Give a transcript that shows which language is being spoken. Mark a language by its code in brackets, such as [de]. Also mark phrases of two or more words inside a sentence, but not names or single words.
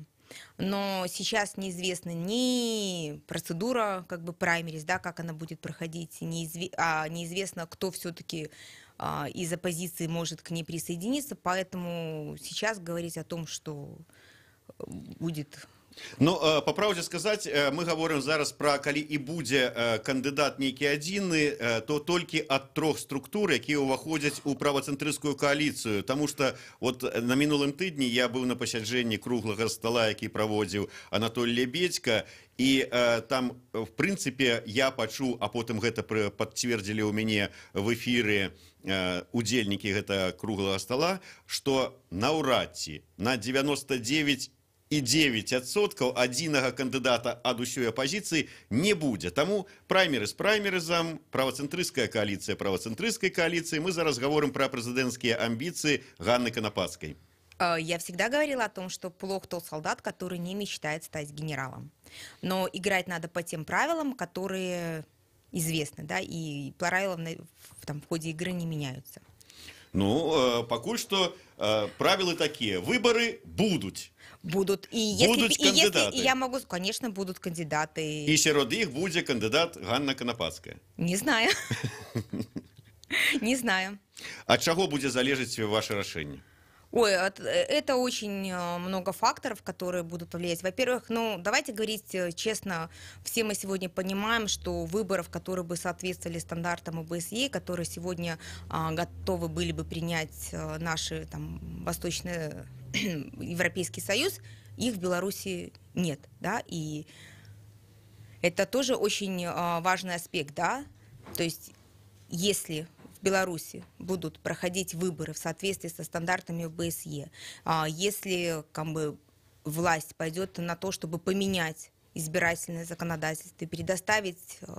[ru] Но сейчас неизвестна ни процедура как бы праймериз, да, как она будет проходить, неизвестно, кто все-таки из оппозиции может к ней присоединиться, поэтому сейчас говорить о том, что будет... [be] Ну, [ru] по правде сказаць, мы говорим [be] зараз про калі і будзе кандыдат нейкі адзіны, то толькі ад трох структур, якія ўваходзяць у правоцэнтрысцкую коаліцыю. Таму што вот на мінулым тыдні я быў на пасяджэнні круглага стола, які праводзіў Анатолий Лебедько, і там, в прынцыпе, я пачуў, а потым гэта пацвердзілі ў мяне в эфіры удзельнікі гэта круглага стола, што наўрад ці на 99,9% адзінага кандыдата ад усёй апозіцыі не будзе. Таму праймерыз праймерызам, правоцэнтрысцкая коаліцыя правоцэнтрысцкай коаліцыі. Мы зараз говорим про прэзідэнцкія амбіцыі Ганны Канапацкай. [ru] Я всегда говорила о том, что плох тот солдат, который не мечтает стать генералом. Но играть надо по тем правилам, которые известны, да, и правила в ходе игры не меняются. [be] Ну, пакуль што правілы такія. Выборы будуць. [ru] Будут. Кандидаты. Я могу, конечно, будут кандидаты. [be] И сярод іх будзе кандидат Ганна Канапацкая. [ru] Не знаю. Не знаю. [be] Ад чаго будзе залежаць ваше рашэнне? [ru] Ой, это очень много факторов, которые будут повлиять. Во-первых, давайте говорить честно, все мы сегодня понимаем, что выборов, которые бы соответствовали стандартам ОБСЕ, которые сегодня готовы были бы принять наши там, восточные Европейский Союз, их в Беларуси нет, да, и это тоже очень важный аспект, да, то есть если в Беларуси будут проходить выборы в соответствии со стандартами ОБСЕ, если как бы власть пойдет на то, чтобы поменять избирательное законодательство и предоставить